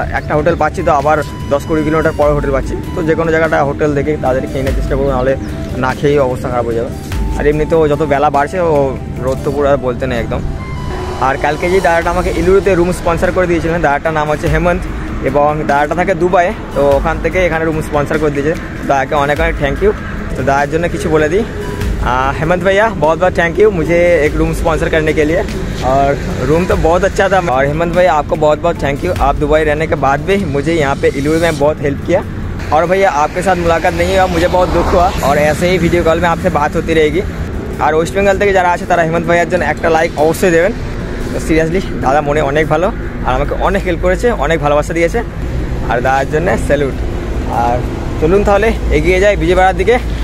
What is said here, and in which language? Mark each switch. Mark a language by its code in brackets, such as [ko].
[bn] একটা হোটেল পাচ্ছি তো আবার 10-20 কিলোমিটার পরে হোটেল পাচ্ছি। তো যে কোনো জায়গাটা হোটেল দেখে তাদের খেয়ে নেওয়ার চেষ্টা করবো, নাহলে না খেয়েই অবস্থা খারাপ হয়ে যাবে। আর এমনিতেও যত বেলা বাড়ছে ও রোদ তো পুরো আর বলতে নেই একদম। আর কালকে যে দাদাটা আমাকে এলুরুতে রুম স্পন্সার করে দিয়েছিলেন, দাদাটার নাম হচ্ছে হেমন্ত এবং দাদাটা থাকে দুবাইয়ে। তো ওখান থেকে এখানে রুম স্পন্সার করে দিয়েছে, দাদাকে অনেক অনেক থ্যাংক ইউ। तो दादार जন্য কিছু বলে दी। [hi] हेमंत भैया बहुत बहुत थैंक यू मुझे एक रूम स्पॉन्सर करने के लिए, और रूम तो बहुत अच्छा था। और हेमंत भैया आपको बहुत बहुत थैंक यू, आप दुबई रहने के बाद भी मुझे यहाँ पे एलुरु में बहुत हेल्प किया। और भैया आपके साथ मुलाकात नहीं हुआ, मुझे बहुत दुख हुआ, और ऐसे ही वीडियो कॉल में आपसे बात होती रहेगी। और वेस्ट बेंगल [bn] থেকে যারা আছে তারা হেমন্ত ভাইয়ার জন্য একটা লাইক অবশ্যই দেবেন। তো সিরিয়াসলি দাদা মনে অনেক ভালো, আর আমাকে অনেক হেল্প করেছে, অনেক ভালোবাসা দিয়েছে, আর দাদার জন্য স্যালুট। আর চলুন তাহলে এগিয়ে যাই বিজয়বাড়ার দিকে।